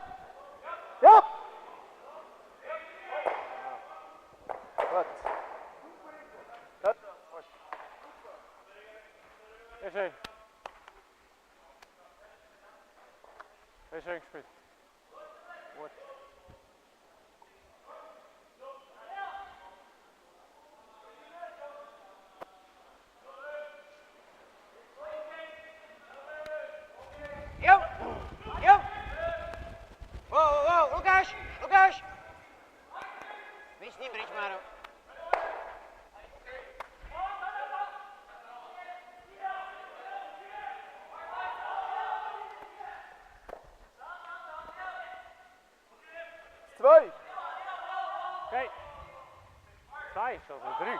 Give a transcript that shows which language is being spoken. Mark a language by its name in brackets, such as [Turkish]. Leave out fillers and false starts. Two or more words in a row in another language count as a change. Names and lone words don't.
[German] Ja! Gut. Gut. Sehr schön. Sehr schön gespielt. Gut. [Czech] Jo! Jo! Wow, wow, Lukáš! Lukáš! Víš s ním pryč, Máro. [German] Zwei. Okay. 2, also 3.